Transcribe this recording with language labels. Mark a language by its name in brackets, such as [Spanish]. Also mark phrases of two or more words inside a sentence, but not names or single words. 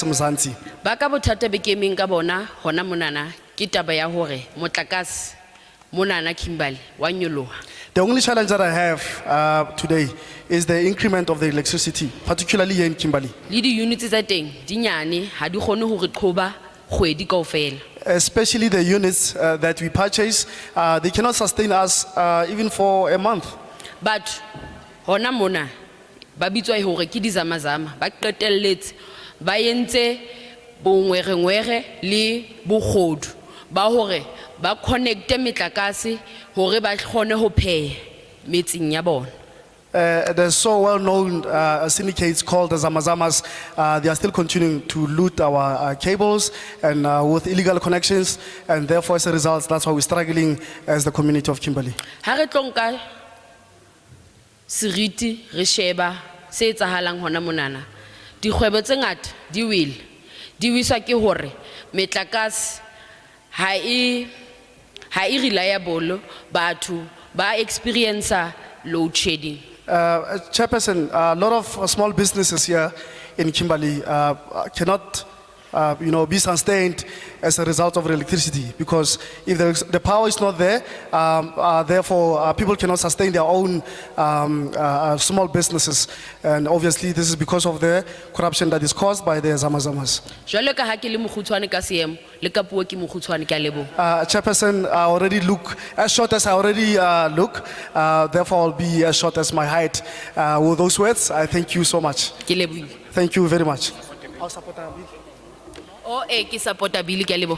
[Southern Sotho] Ba ka bothata be ke emeng ka bona hona monana ke taba ya hore motlakase mona na Kimberley wa nyoloha. [English] The only challenge that I have today is the increment of the electricity, particularly here in Kimberley. [Southern Sotho] Le di units tsa teng di nyane ha di kgone hore qhoba kgwedi kaofela. [English] Especially the units that we purchase, they cannot sustain us even for a month. [Southern Sotho] But hona mona ba bitswa hore ke di zamazama ba qetelletse ba yentse bongwere le bogodu ba hore ba connecte metlakase hore ba kgone ho pheha metseng ya bona. [English] There's so well-known syndicates called the Zamazamas. They are still continuing to loot our cables and with illegal connections, and therefore, as a result, that's why we're struggling as the community of Kimberley. [Southern Sotho] Ha re tlonka seriti re sheba se etsahalang hona monana. Dikgwebo tse ngata di wele di wiswa ke hore metlakase ha e reliable, batho ba [English] experience load shedding. Chairperson, a lot of small businesses here in Kimberley cannot be sustained as a result of electricity, because if the power is not there, therefore people cannot sustain their own small businesses, and obviously this is because of the corruption that is caused by the Zamazamas. [Southern Sotho] Jwalo ka ha ke le mokgutshwane ka seemo le ka puo ke mokgutshwane ke a leboha. [English] Chairperson, I already look as short as I already look, therefore I'll be as short as my height. With those words, I thank you so much. [Southern Sotho] Ke lebohile. [English] Thank you very much. [Southern Sotho] O ke supporta bill ke a leboha.